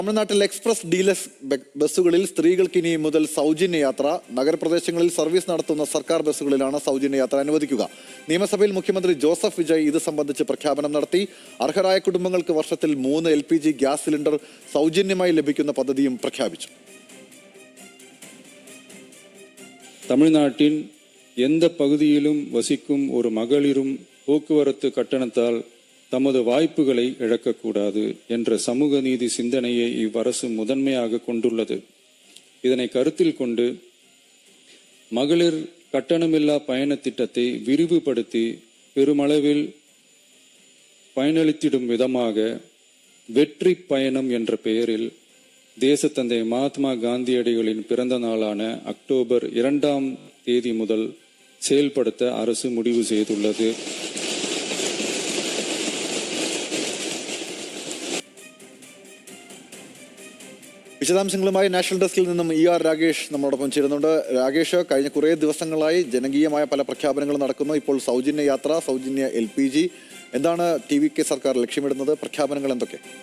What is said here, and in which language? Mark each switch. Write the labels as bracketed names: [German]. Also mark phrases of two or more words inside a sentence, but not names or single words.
[Malayalam] തമിഴ്നാട്ടിൽ [English] express deluxe buses [Malayalam] സ്ത്രീകൾക്ക് ഇനി മുതൽ സൗജന്യ യാത്ര. നഗരപ്രദേശങ്ങളിൽ സർവീസ് നടത്തുന്ന സർക്കാർ ബസ്സുകളിലാണ് സൗജന്യ യാത്ര അനുവദിക്കുക. നിയമസഭയിൽ മുഖ്യമന്ത്രി ജോസഫ് വിജയ് ഇത് സംബന്ധിച്ച് പ്രഖ്യാപനം നടത്തി. അർഹരായ കുടുംബങ്ങൾക്ക് വർഷത്തിൽ 3 [English] LPG gas cylinder [Malayalam] സൗജന്യമായി ലഭിക്കുന്ന പദ്ധതിയും പ്രഖ്യാപിച്ചു. [Tamil] தமிழ்நாட்டின் எந்த பகுதியிலும் வசிக்கும் ஒரு மகளிரும் போக்குவரத்து கட்டணத்தால் தமது வாய்ப்புகளை இழக்கக்கூடாது என்ற சமூக நீதி சிந்தனையை இவ்வரசு முதன்மையாக கொண்டுள்ளது. இதனை கருத்தில் கொண்டு மகளிர் கட்டணமில்லா பயண திட்டத்தை விரிவுபடுத்தி பெருமளவில் பயனளித்திடும் விதமாக வெற்றி பயணம் என்ற பெயரில் தேசத்தந்தை மகாத்மா காந்தியடிகளின் பிறந்த நாளான அக்டோபர் 2ஆம் தேதி முதல் செயல்படுத்த அரசு முடிவு செய்துள்ளது. [Malayalam] വിശദാംശങ്ങളുമായി [English] national desk [Malayalam] നിന്നും ER രാഗേഷ് നമ്മളോടൊപ്പം ചേരുന്നുണ്ട്. രാഗേഷ്, കഴിഞ്ഞ കുറേ ദിവസങ്ങളായി ജനകീയമായ പല പ്രഖ്യാപനങ്ങളും നടക്കുന്നു. ഇപ്പോൾ സൗജന്യ യാത്ര, സൗജന്യ LPG. എന്താണ് TVK സർക്കാർ ലക്ഷ്യമിടുന്നത്? പ്രഖ്യാപനങ്ങൾ എന്തൊക്കെ?